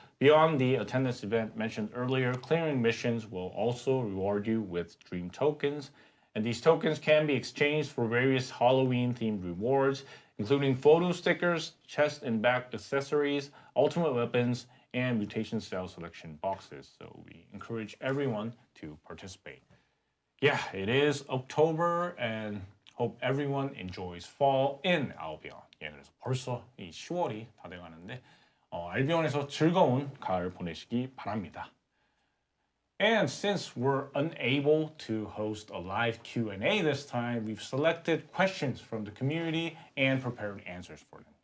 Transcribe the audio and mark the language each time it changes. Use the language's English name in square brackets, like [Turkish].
[English] Beyond the attendance event mentioned earlier, clearing missions will also reward you with dream tokens, and these tokens can be exchanged for various Halloween-themed rewards, including photo stickers, chest and back accessories, ultimate weapons, and mutation cell selection boxes. So we encourage everyone to participate. Yeah, it is October, and hope everyone enjoys fall in Albion. [Korean] 예, 그래서 벌써 이 10월이 다 돼가는데 알비온에서 즐거운 가을 보내시기 바랍니다. [English] And since we're unable to host a live Q&A this time, we've selected questions from the community and prepared answers for them.